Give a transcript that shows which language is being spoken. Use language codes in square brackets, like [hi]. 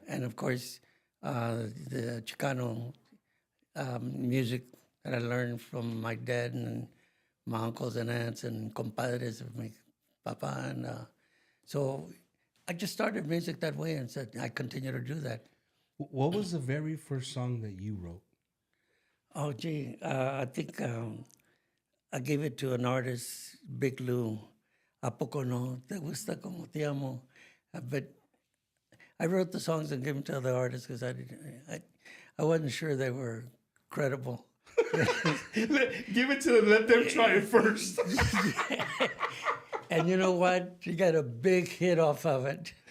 [en] And of course, the Chicano music that I learned from my dad and my uncles and aunts and compadres of my papa. And so I just started music that way and said, I continue to do that. What was the very first song that you wrote? Oh, gee, I think I gave it to an artist, Big Lou. [es] ¿A poco no te gusta como te amo? [en] But I wrote the songs and gave them to other artists because I wasn't sure they were credible. Give it to them. Let them try it first. And you know what? You got a big hit off of it.